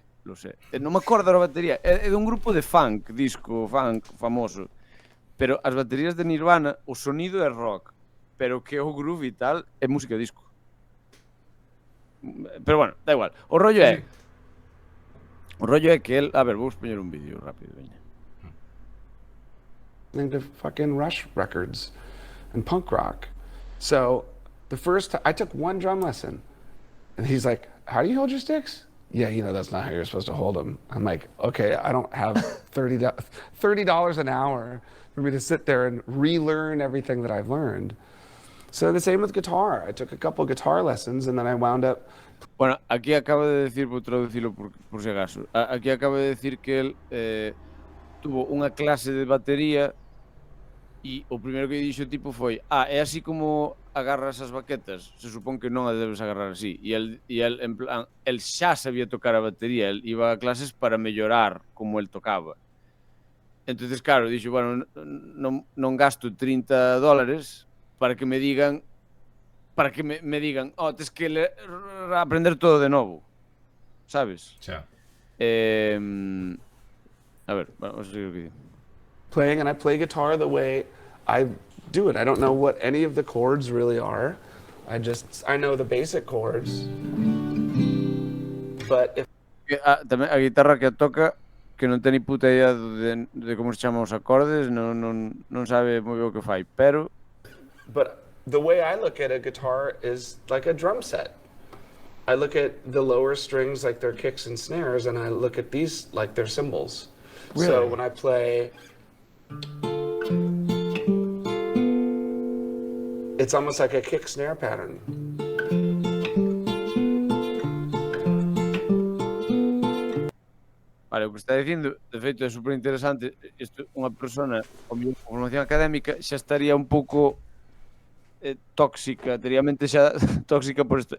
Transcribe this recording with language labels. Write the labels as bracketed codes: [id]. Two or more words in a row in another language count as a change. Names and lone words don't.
[gl] Non me acordo da batería, é dun grupo de funk, disco funk famoso. Pero as baterías de Nirvana, o sonido é rock, pero que o groove e tal é música disco. Pero bueno, da igual. O rollo é que el... A ver, vou poñer un vídeo rápido, veña. [en] To fucking Rush records and punk rock. So the first time I took one drum lesson, and he's like, "How do you hold your sticks?" Yeah, that's not how you're supposed to hold them. I'm like, okay, I don't have $30 an hour for me to sit there and relearn everything that I've learned. So the same with guitar. I took a couple guitar lessons and then I wound up... [gl] Bueno, [es] aquí acaba de decir, [gl] vou traducilo por si acaso, [es] aquí acaba de decir [gl] que él tuvo unha clase de batería e o primeiro que dixo tipo foi é así como agarras as baquetas, se supón que non a debes agarrar así e el en plan, el xa sabía tocar a batería, el iba a clases para mellorar como el tocaba. Entonces, claro, dixo, bueno, non gasto $30 para que me digan tes que aprender todo de novo, sabes? Xa. A ver, vamos a seguir o que digo. [en] Playing, and I play guitar the way I do it. I don't know what any of the chords really are. I know the basic chords. But if... [gl] Tamén a guitarra que toca, que non ten ni puta idea de como se chaman os acordes, non sabe moi ben o que fai, pero... [en] But the way I look at a guitar is like a drum set. I look at the lower strings like they're kicks and snares, and I look at these like they're cymbals. Really? So when I play... It's almost like a kick snare pattern. [gl] Vale, o que está dicindo, de feito, é super interesante. Isto, unha persona con formación académica xa estaría un pouco tóxica, teria a mente xa tóxica por isto.